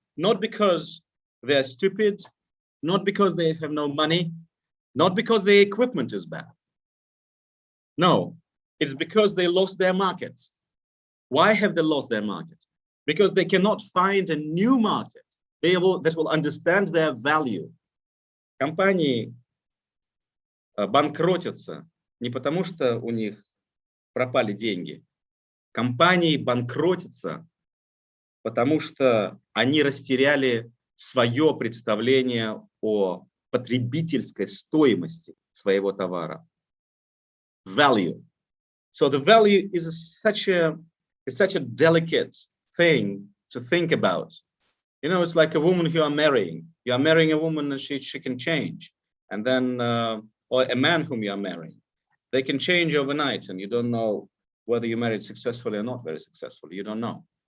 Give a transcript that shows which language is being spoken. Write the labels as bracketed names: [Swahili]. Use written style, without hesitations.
[English] Not because they're stupid, not because they have no money, not because the equipment is bad. No, it's because they lost their markets. Why have they lost their market? Because they cannot find a new market that will understand their value. [Russian] Компании банкротятся не потому, что у них пропали деньги. Компании банкротятся, потому что они растеряли свое представление о потребительской стоимости своего товара. [English] Value. So the value is such a delicate thing to think about. You know, it's like a woman you are marrying. You are marrying a woman and she can change. And then, or a man whom you are marrying. They can change overnight and you don't know whether you married successfully or not very successfully. You don't know.